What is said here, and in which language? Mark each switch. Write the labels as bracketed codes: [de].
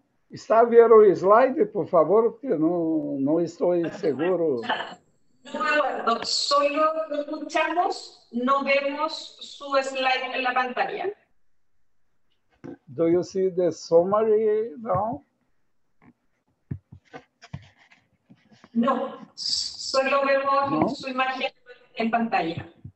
[pt] Está a ver o slide, por favor, porque não estou seguro. [es] No, Eduardo, solo lo escuchamos, no vemos su slide en la pantalla. [en] Do you see the summary now? [es] No, solo vemos su imagen en pantalla.